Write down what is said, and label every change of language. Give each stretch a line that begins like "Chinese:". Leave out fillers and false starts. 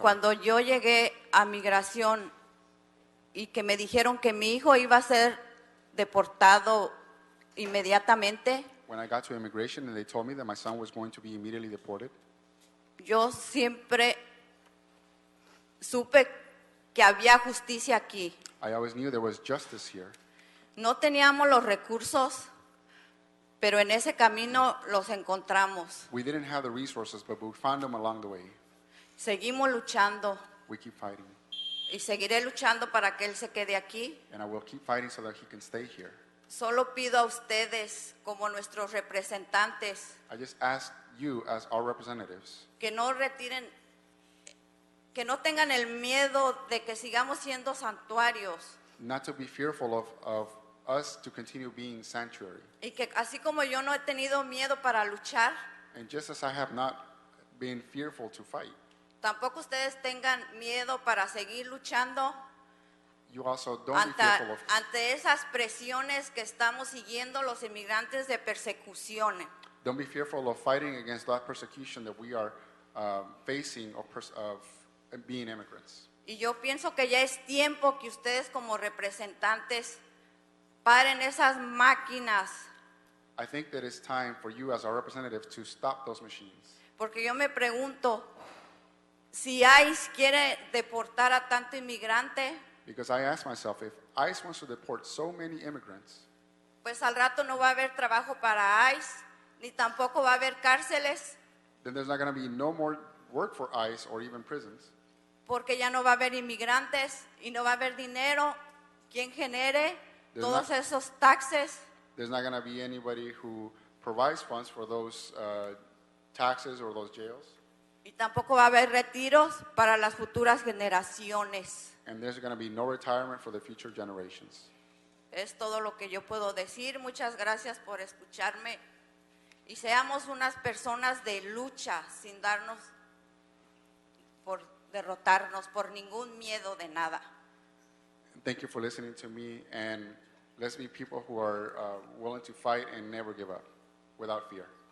Spanish: Cuando yo llegué a migración y que me dijeron que mi hijo iba a ser deportado inmediatamente,
English: When I got to immigration and they told me that my son was going to be immediately deported,
Spanish: yo siempre supe que había justicia aquí.
English: I always knew there was justice here.
Spanish: No teníamos los recursos, pero en ese camino los encontramos.
English: We didn't have the resources, but we found them along the way.
Spanish: Seguimos luchando
English: We keep fighting,
Spanish: y seguiré luchando para que él se quede aquí.
English: and I will keep fighting so that he can stay here.
Spanish: Solo pido a ustedes, como nuestros representantes,
English: I just ask you as our representatives
Spanish: que no retiren, que no tengan el miedo de que sigamos siendo santuarios
English: not to be fearful of us to continue being sanctuary.
Spanish: y que así como yo no he tenido miedo para luchar,
English: And just as I have not been fearful to fight,
Spanish: tampoco ustedes tengan miedo para seguir luchando
English: you also don't be fearful of
Spanish: ante esas presiones que estamos siguiendo los inmigrantes de persecución.
English: Don't be fearful of fighting against that persecution that we are facing of being immigrants.
Spanish: Y yo pienso que ya es tiempo que ustedes como representantes paren esas máquinas,
English: I think that it's time for you as our representative to stop those machines.
Spanish: porque yo me pregunto, si ICE quiere deportar a tanto inmigrante,
English: Because I ask myself, if ICE wants to deport so many immigrants,
Spanish: pues al rato no va a haber trabajo para ICE, ni tampoco va a haber cárceles,
English: then there's not going to be no more work for ICE or even prisons,
Spanish: porque ya no va a haber inmigrantes y no va a haber dinero. ¿Quién genere todos esos taxes?
English: there's not going to be anybody who provides funds for those taxes or those jails,
Spanish: Y tampoco va a haber retiros para las futuras generaciones.
English: and there's going to be no retirement for the future generations.
Spanish: Es todo lo que yo puedo decir. Muchas gracias por escucharme. Y seamos unas personas de lucha sin darnos por derrotarnos por ningún miedo de nada.
English: Thank you for listening to me, and let's be people who are willing to fight and never give up without fear.